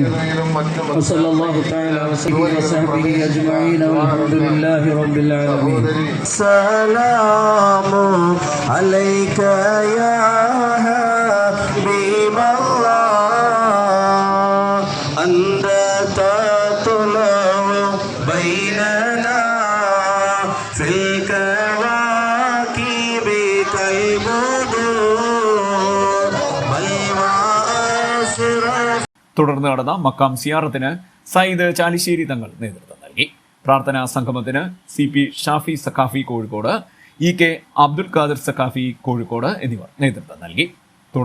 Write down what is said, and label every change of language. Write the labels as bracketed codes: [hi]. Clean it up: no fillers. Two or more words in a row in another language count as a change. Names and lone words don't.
[ar] وصلى الله تعالى وسلم وصحبه أجمعين والحمد لله رب العالمين. سلام عليك يا حبيب الله أنت تطلع بيننا في [ml] തുടർന്ന് നടന്ന മക്കാം സിയാറത്തിന് സയ്യിദ് ചാലിശ്ശേരി തങ്ങൾ നേതൃത്വം നൽകി. പ്രാർത്ഥനാ സംഗമത്തിന് CP ഷാഫി സഖാഫി കോഴിക്കോട്, EK അബ്ദുൽ ഖാദർ സഖാഫി കോഴിക്കോട് എന്നിവർ നേതൃത്വം നൽകി.